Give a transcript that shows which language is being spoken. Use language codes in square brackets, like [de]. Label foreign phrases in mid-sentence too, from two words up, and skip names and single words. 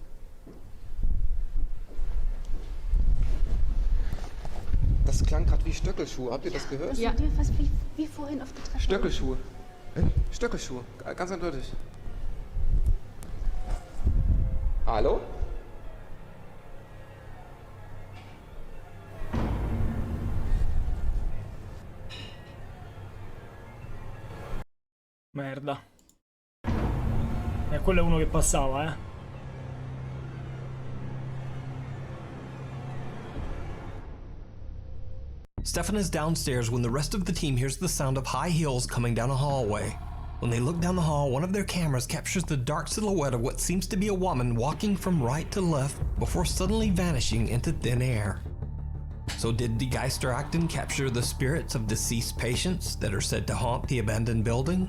[de] Das klang gerade wie Stöckelschuhe. Habt ihr das gehört? Ja. Was wie vorhin auf der Treppe. Stöckelschuhe. Stöckelschuhe. Ganz eindeutig. Hallo? [it] Merda. Quello è uno che passava, eh. [en] Stefan is downstairs when the rest of the team hears the sound of high heels coming down a hallway. When they look down the hall, one of their cameras captures the dark silhouette of what seems to be a woman walking from right to left before suddenly vanishing into thin air. So did Die Geisterakten capture the spirits of deceased patients that are said to haunt the abandoned building?